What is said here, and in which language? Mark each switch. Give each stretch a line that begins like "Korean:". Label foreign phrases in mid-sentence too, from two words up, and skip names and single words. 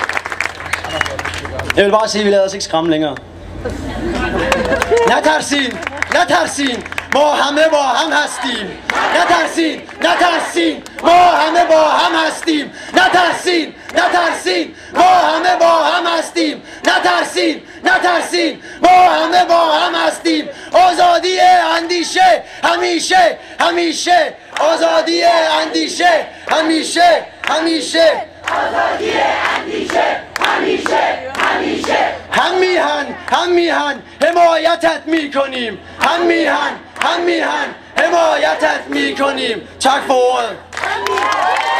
Danish: Jeg vil bare sige, at vi lader os ikke skræmme længere.
Persian: Natarsin! نترسین ما همه با هم هستیم نترسین نترسین ما همه با هم هستیم نترسین نترسین ما همه با هم هستیم نترسین نترسین ما همه با هم هستیم آزادی اندیشه همیشه همیشه آزادی اندیشه همیشه همیشه آزادی اندیشه همیشه همیشه هم میهن حمایتت میکنیم هم میهن حمایتت میکنیم.
Danish: Tak for ordet.